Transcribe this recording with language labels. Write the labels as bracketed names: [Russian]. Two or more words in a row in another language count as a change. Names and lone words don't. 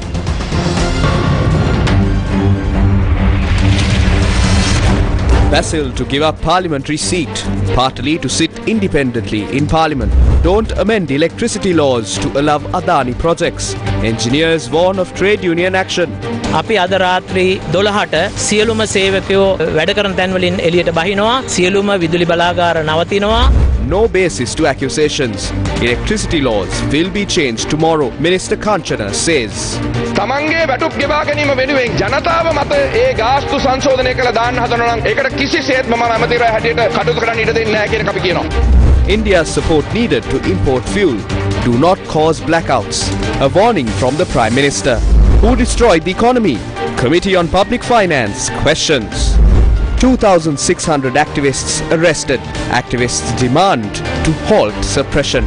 [English] Basil to give up parliamentary seat, partly to sit independently in parliament. Don't amend electricity laws to allow Adani projects. Engineers warn of trade union action. [Sinhala] අපි අද රාත්‍රී 12ට සියලුම සේවකයෝ වැඩ කරන තැන් වලින් එළියට බහිනවා. සියලුම විදුලි බලාගාර නවතිනවා. [English] No basis to accusations. Electricity laws will be changed tomorrow, Minister Kanchana says. [Sinhala] තමන්ගේ වැටුප් ගෙවා ගැනීම වෙනුවෙන් ජනතාව මත ඒ ගාස්තු සංශෝධනය කළ දාන්න හදනවා නම් ඒකට කිසිසේත්ම මම ඇමතිවරයා හැටියට කටයුතු කරන්න ඉඩ දෙන්නේ නැහැ කියන එක අපි කියනවා. [English] India's support needed to import fuel. Do not cause blackouts. A warning from the Prime Minister. Who destroyed the economy? Committee on Public Finance questions. 2,600 activists arrested. Activists demand to halt suppression.